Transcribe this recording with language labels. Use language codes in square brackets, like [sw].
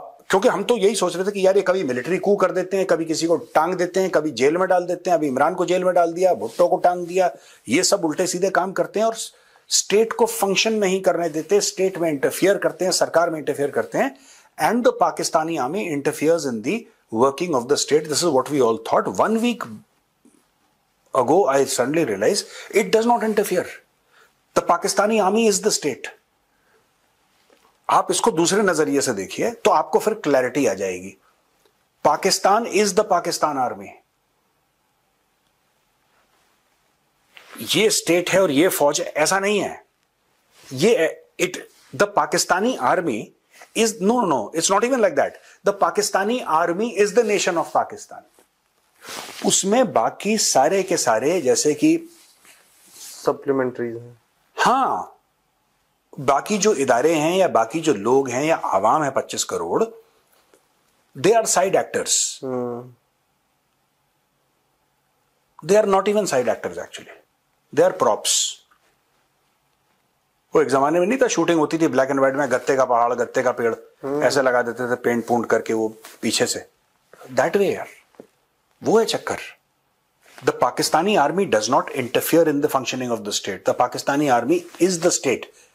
[hi] क्योंकि हम तो यही सोच रहे थे कि यार ये कभी मिलिट्री कू कर देते हैं, कभी किसी को टांग देते हैं, कभी जेल में डाल देते हैं, अभी इमरान को जेल में डाल दिया, भुट्टो को टांग दिया, ये सब उल्टे सीधे काम करते हैं और स्टेट को फंक्शन नहीं करने देते, स्टेट में इंटरफियर करते हैं, सरकार में इंटरफियर करते हैं, [en] And the Pakistani army interferes in the working of the state. This is what we all thought. 1 week ago, I suddenly realized it does not interfere. The Pakistani army is the state. [hi] आप इसको दूसरे नजरिए से देखिए तो आपको फिर clarity आ जाएगी। [en] Pakistan is the Pakistan army. [hi] ये स्टेट है और ये फौज है, ऐसा नहीं है। [en] ये the Pakistani army is no, it's not even like that. The Pakistani army is the nation of Pakistan. [hi] उसमें बाकी सारे के सारे जैसे कि सप्लीमेंट्री है, हाँ, बाकी जो इदारे हैं या बाकी जो लोग हैं या आवाम है 25 crore, [en] they are side actors. They are not even side actors actually. They are props. [hi] वो एक जमाने में नहीं था, शूटिंग होती थी ब्लैक एंड व्हाइट में, गत्ते का पहाड़, गत्ते का पेड़, ऐसे लगा देते थे पेंट पूंट करके वो पीछे से, [en] that way [hi] यार, वो है चक्कर। [en] The Pakistani army does not interfere in the functioning of the state. The Pakistani army is the state.